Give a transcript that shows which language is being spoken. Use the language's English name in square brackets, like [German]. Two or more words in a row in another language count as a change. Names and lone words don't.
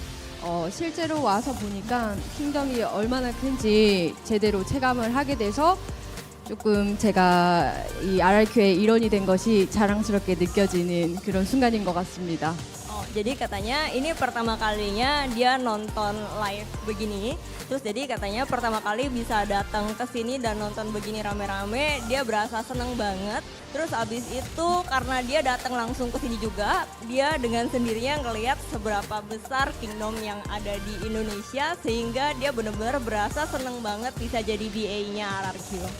[Korean] 실제로 와서 보니까 킹덤이 얼마나 큰지 제대로 체감을 하게 돼서 조금 제가 이 RRQ의 일원이 된 것이 자랑스럽게 느껴지는 그런 순간인 것 같습니다. [Indonesian] Jadi katanya ini pertama kalinya dia nonton live begini. Terus jadi katanya pertama kali bisa datang ke sini dan nonton begini rame-rame, dia berasa seneng banget. Terus abis itu karena dia datang langsung ke sini juga, dia dengan sendirinya ngelihat seberapa besar kingdom yang ada di Indonesia sehingga dia benar-benar berasa seneng banget bisa jadi BA-nya RRQ.